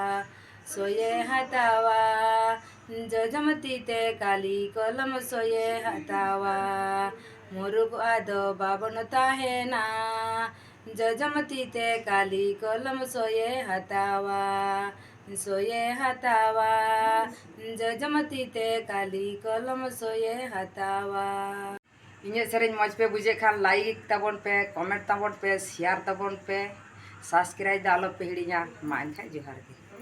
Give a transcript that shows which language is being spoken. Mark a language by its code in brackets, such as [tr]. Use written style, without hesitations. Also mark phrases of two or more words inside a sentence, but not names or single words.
[sat] जजमती ते काली कलम सोए हतावा मुरुग आदो बाबनता है ना जजमती ते काली कलम सोए हतावा जजमती ते काली कलम सोए हतावा। इᱧᱟᱹᱜ ᱥᱮᱨᱮᱧ ᱢᱚᱡᱽ ᱯᱮ ᱵᱩᱡᱷᱟᱹᱜ ᱠᱷᱟᱱ ᱞᱟᱭᱤᱠ ᱛᱟᱵᱚᱱ ᱯᱮ, ᱠᱚᱢᱮᱱᱴ ᱛᱟᱵᱚᱱ ᱯᱮ, ᱥᱮᱭᱟᱨ ᱛᱟᱵᱚᱱ ᱯᱮ, ᱥᱟᱵᱥᱠᱨᱟᱭᱤᱵ ᱫᱚ ᱟᱞᱚᱯᱮ ᱦᱤᱲᱤᱧᱟ। ᱢᱟ ᱮᱱᱠᱷᱟᱱ ᱡᱚᱦᱟᱨ ᱜᱮ।